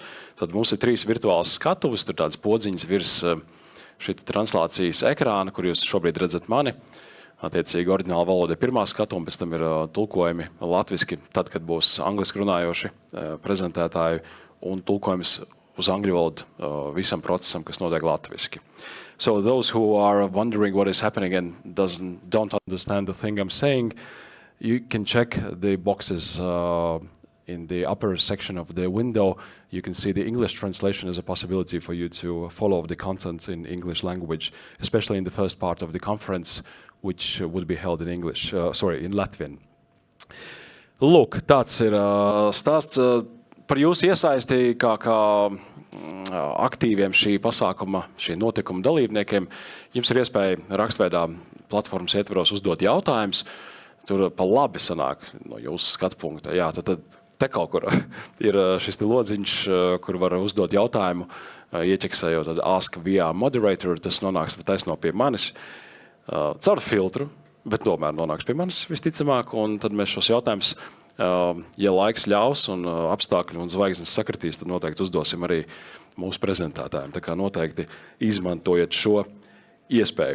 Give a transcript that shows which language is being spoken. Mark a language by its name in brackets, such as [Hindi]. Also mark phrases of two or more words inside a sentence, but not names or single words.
[Latvian] Tad mums ir 3 virtuālas skatuves, tur tādas podziņas virs šī translācijas ekrāna, kur jūs šobrīd redzat mani. Attiecīgi oriģināla valoda ir pirmā skatu, un pēc tam ir tulkojumi latviski, tad, kad būs angliski runājoši prezentētāji, un tulkojums uz angļu valodu visam procesam, kas notiek latviski. [English] So those who are wondering what is happening and don't understand the thing I'm saying, you can check the boxes in the upper section of the window. You can see the English translation as a possibility for you to follow the content in English language, especially in the first part of the conference, which would be held in English, in Latvian. [Latvian] Lūk, tāds ir stāsts par jūsu iesaisti kā aktīviem šī pasākuma, šī notikuma dalībniekiem. Jums ir iespēja rakstveidā platformas ietvaros uzdot jautājumus. Tur pa labi sanāk no jūsu skatu punkta. Jā, tad te kaut kur ir šis lodziņš, kur var uzdot jautājumu, ieķeksējot tad [English] ask via moderator, [Latvian] tas nonāks taisno pie manis. Caur filtru, bet tomēr nonāks pie manis visticamāk, un tad mēs šos jautājumus, ja laiks ļaus un apstākļi un zvaigznes sakritīs, tad noteikti uzdosim arī mūsu prezentētājiem. Tā kā noteikti izmantojiet šo iespēju.